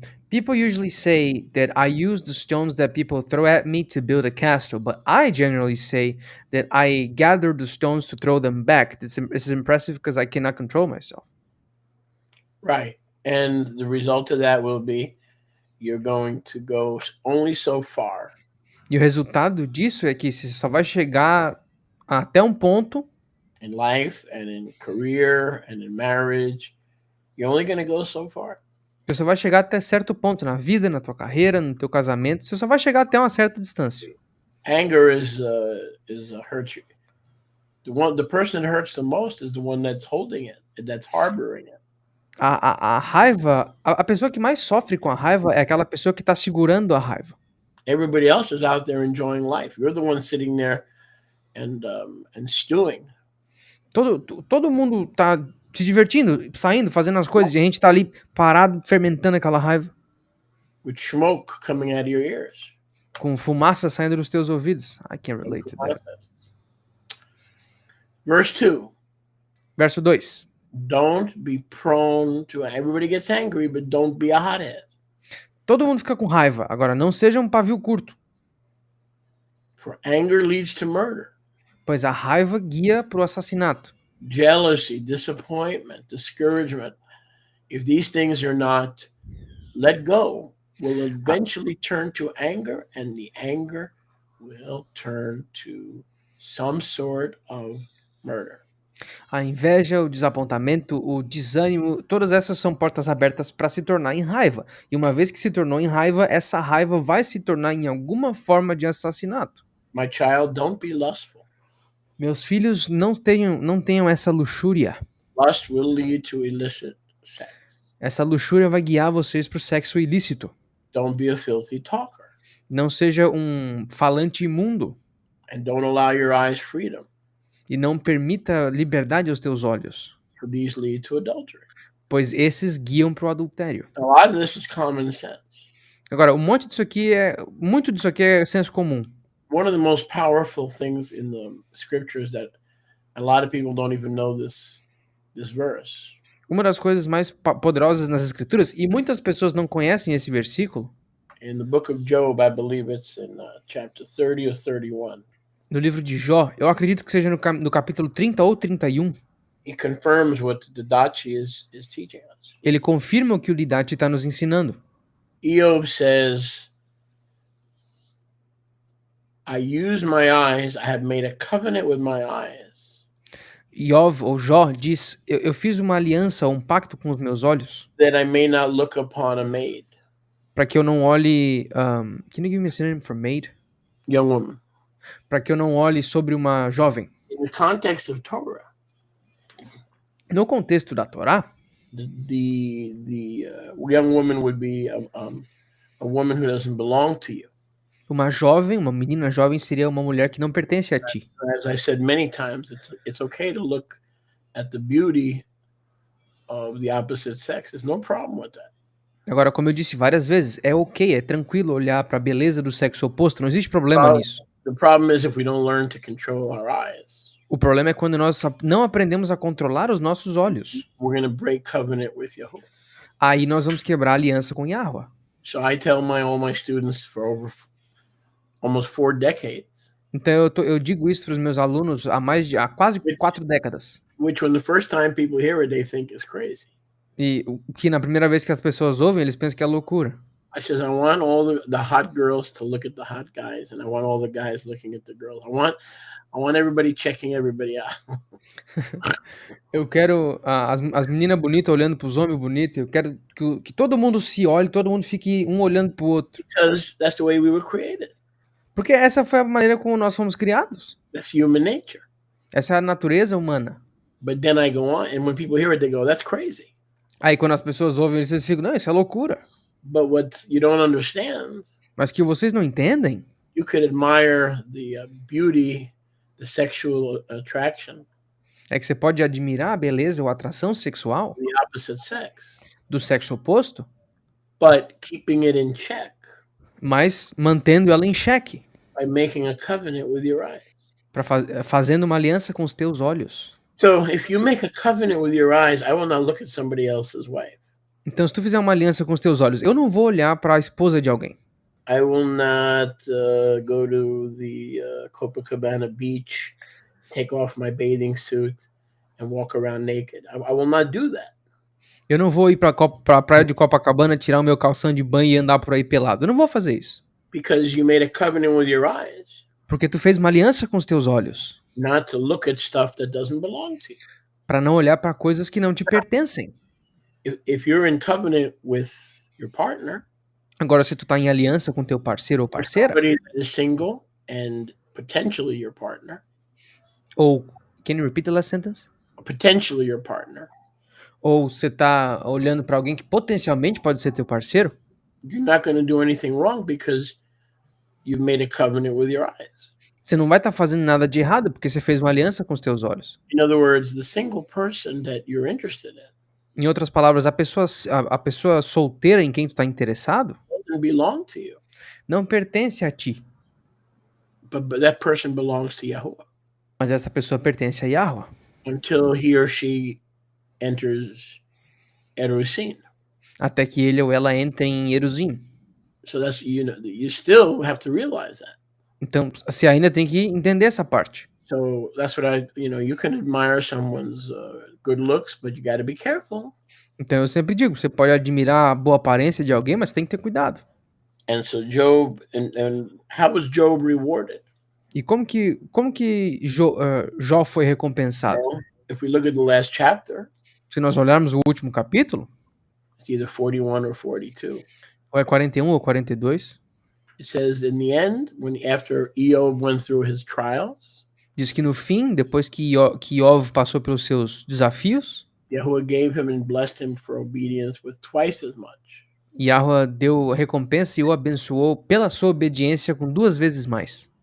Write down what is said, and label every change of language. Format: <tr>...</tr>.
<en>People usually say that I use the stones that people throw at me to build a castle, but I generally say that I gather the stones to throw them back. This is impressive because I cannot control myself. Right. And the result of that will be you're going to go only so far.</en> <pt>E o resultado disso é que você só vai chegar até um ponto</pt> <en>in life and in career and in marriage. You're only going to go so far.</en> <pt>Você só vai chegar até certo ponto na vida, na tua carreira, no teu casamento. Você só vai chegar até uma certa distância.</pt> <en>Anger is a hurt. The person that hurts the most is the one that's holding it, that's harboring it.</en> <pt>A raiva, a pessoa que mais sofre com a raiva é aquela pessoa que está segurando a raiva.</pt> <en>Everybody else is out there enjoying life. You're the one sitting there and stewing.</en> <pt>Todo mundo tá se divertindo, saindo, fazendo as coisas, e a gente tá ali parado, fermentando aquela raiva.</pt> <en>With smoke coming out of your ears.</en> <pt>Com fumaça saindo dos teus ouvidos.</pt> <en>I can't relate to that. Verse 2.</en> <pt>Verso 2.</pt> <en>Don't be prone to... Everybody gets angry, but don't be a hothead.</en> <pt>Todo mundo fica com raiva. Agora, não seja um pavio curto.</pt> <en>For anger leads to murder.</en> <pt>Pois a raiva guia para o assassinato.</pt> <en>Jealousy, disappointment, discouragement. If these things are not let go, will eventually turn to anger, and the anger will turn to some sort of murder.</en> <pt>A inveja, o desapontamento, o desânimo, todas essas são portas abertas para se tornar em raiva. E uma vez que se tornou em raiva, essa raiva vai se tornar em alguma forma de assassinato.</pt> <en>My child, don't be lustful.</en> <pt>Meus filhos, não tenham essa luxúria.</pt> <en>Lust will lead to illicit sex.</en> <pt>Essa luxúria vai guiar vocês para o sexo ilícito.</pt> <en>Don't be a filthy talker.</en> <pt>Não seja um falante imundo.</pt> <en>And don't allow your eyes freedom,</en> <pt>E não permita liberdade aos teus olhos,</pt> <en>for these lead to adultery.</en> <pt>pois esses guiam para o adultério.</pt> <en>A lot of this is common sense.</en> <pt>Agora, muito disso aqui é senso comum.</pt> <en>One of the most powerful things in the scriptures that a lot of people don't even know this verse.</en> <pt>Uma das coisas mais poderosas nas escrituras, e muitas pessoas não conhecem esse versículo,</pt> <en>In the book of Job, I believe it's in chapter 30 or 31.</en> <pt>no livro de Jó, eu acredito que seja no capítulo 30 ou 31,</pt> <en>He confirms what the Didache is teaching us.</en> <pt>ele confirma o que o Didache está nos ensinando.</pt> <en>Eob says, I use my eyes, I have made a covenant with my eyes,</en> <pt>Iov, ou Jó, diz, eu fiz uma aliança, um pacto com os meus olhos,</pt> <en>that I may not look upon a maid,</en> <pt>para que eu não olhe...</pt> <en>can you give me a synonym for maid? young woman.</en> <pt>Para que eu não olhe sobre uma jovem.</pt> <en>In the context of Torah,</en> <pt>No contexto da Torá,</pt> <en>the young woman would be a woman who doesn't belong to you.</en> <pt>uma menina jovem seria uma mulher que não pertence a ti.</pt> <en>As I've said many times, it's okay to look at the beauty of the opposite sex. There's no problem with that.</en> <pt>Agora, como eu disse várias vezes, é ok, é tranquilo olhar para a beleza do sexo oposto, não existe problema nisso.</pt> <en>The problem is if we don't learn to control our eyes,</en> <pt>O problema é quando nós não aprendemos a controlar os nossos olhos.</pt> <en>we're going to break covenant with Yahuwah.</en> <pt>Aí nós vamos quebrar a aliança com Yahweh.</pt> <en>So I tell all my students for over almost 4 decades,</en> <pt>Então eu digo isso para os meus alunos há quase 4 décadas.</pt> <en>which when the first time people hear it, they think is crazy.</en> <pt>E o que na primeira vez que as pessoas ouvem, eles pensam que é loucura.</pt> <en>I says, I want all the hot girls to look at the hot guys, and I want all the guys looking at the girls. I want everybody checking everybody out.</en> <pt>Eu quero as meninas bonitas olhando para os homens bonitos. Eu quero que todo mundo se olhe, todo mundo fique um olhando para o outro.</pt> <en>Because that's the way we were created.</en> <pt>Porque essa foi a maneira como nós fomos criados.</pt> <en>That's human nature.</en> <pt>Essa é a natureza humana.</pt> <en>But then I go on, and when people hear it, they go, that's crazy.</en> <pt>Aí quando as pessoas ouvem isso, eles ficam, não, isso é loucura.</pt> <en>But what you don't understand,</en> <pt>Mas que vocês não entendem,</pt> <en>you could admire the beauty, the sexual attraction,</en> <pt>é que você pode admirar a beleza ou a atração sexual</pt> <en>the opposite sex,</en> <pt>do sexo oposto,</pt> <en>but keeping it in check</en> <pt>mas mantendo ela em xeque,</pt> <en>by making a covenant with your eyes.</en> <pt>fazendo uma aliança com os teus olhos.</pt> <en>So if you make a covenant with your eyes, I will not look at somebody else's wife.</en> <pt>Então, se tu fizer uma aliança com os teus olhos, eu não vou olhar para a esposa de alguém.</pt> <en>I will not go to the Copacabana beach, take off my bathing suit, and walk around naked. I will not do that.</en> <pt>Eu não vou ir para a praia de Copacabana, tirar o meu calção de banho e andar por aí pelado. Eu não vou fazer isso.</pt> <en>Because you made a covenant with your eyes,</en> <pt>Porque tu fez uma aliança com os teus olhos,</pt> <en>not to look at stuff that doesn't belong to you.</en> <pt>para não olhar para coisas que não te pertencem.</pt> <en>If you're in covenant with your partner,</en> <pt>Agora, se tu tá em aliança com teu parceiro ou parceira,</pt> <en>somebody that is single and potentially your partner,</en> <pt>ou</pt> <en>can you repeat the last sentence? potentially your partner,</en> <pt>Ou você tá olhando para alguém que potencialmente pode ser teu parceiro,</pt> <en>you're not going to do anything wrong because you've made a covenant with your eyes.</en> <pt>você não vai estar fazendo nada de errado porque você fez uma aliança com os teus olhos.</pt> <en>In other words, the single person that you're interested in</en> <pt>Em outras palavras, a pessoa solteira em quem tu tá interessado</pt> <en>doesn't belong to you,</en> <pt>não pertence a ti,</pt> <en>but that person belongs to Yahuwah</en> <pt>mas essa pessoa pertence a Yahweh,</pt> <en>until he or she enters Erusin.</en> <pt>até que ele ou ela entre em Eruzim.</pt> <en>So that's, you still have to realize that.</en> <pt>Então, você ainda tem que entender essa parte.</pt> <en>So that's what you can admire someone's good looks, but you got to be careful.</en> <pt>Então eu sempre digo, você pode admirar a boa aparência de alguém, mas tem que ter cuidado.</pt> <en>And so Job, and how was Job rewarded?</en> <pt>E como que Jó foi recompensado?</pt> <en>Well, if we look at the last chapter,</en> <pt>Se nós olharmos o último capítulo,</pt> <en>it's either 41 or 42.</en> <pt>ou é 41 ou 42,</pt> <en>It says in the end, after Eob went through his trials,</en> <pt>Diz que no fim, depois que Iov passou pelos seus desafios,</pt> <en>Yahuwah gave him and blessed him for obedience with twice as much.</en> <pt>Yahweh deu recompensa e o abençoou pela sua obediência com 2 vezes mais.</pt>